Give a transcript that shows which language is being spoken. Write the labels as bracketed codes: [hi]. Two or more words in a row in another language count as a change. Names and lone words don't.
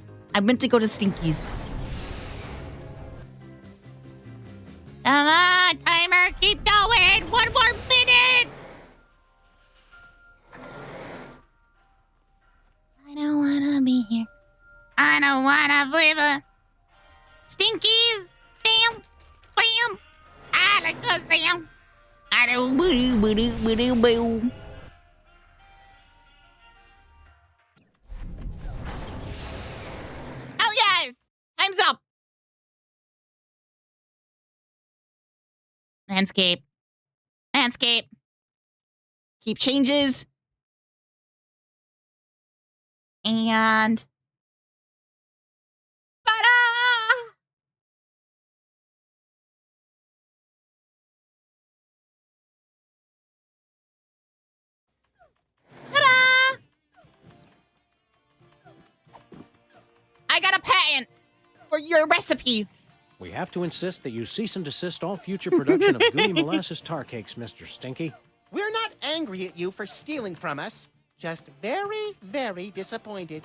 [en] I meant to go to Stinky's. Come on, timer, keep going. 1 more minute. I don't wanna be here. I don't wanna live a Stinkies. Bam, bam. I like a bam. I don't boo. Oh yes! Time's up. Landscape. Keep changes. And ta-da! Ta-da! I got a patent for your recipe. We have to insist that you cease and desist all future production of gooey molasses tar cakes, Mr. Stinky. We're not angry at you for stealing from us. Just very, very disappointed.